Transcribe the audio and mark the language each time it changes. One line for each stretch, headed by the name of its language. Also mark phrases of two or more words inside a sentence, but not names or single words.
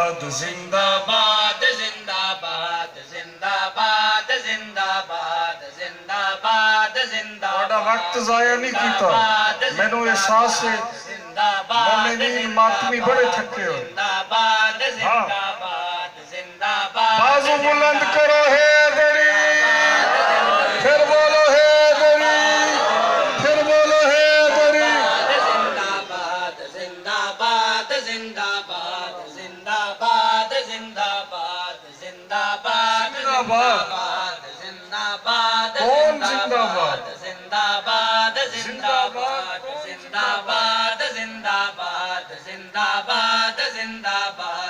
Urdu: زندہ باد زندہ باد زندہ باد زندہ باد زندہ باد زندہ بڑا وقت ضائع نہیں کیتا میں نے احساس سے مومنین ماتمی بڑے تھکے ہوئے بازو بلند کرو حیدری پھر بولو حیدری پھر بولو حیدری زندہ باد زندہ باد زندہ باد زندہ باد زندہ باد زندہ باد زندہ باد زندہ باد کون زندہ باد زندہ باد زندہ باد زندہ باد زندہ باد زندہ باد زندہ باد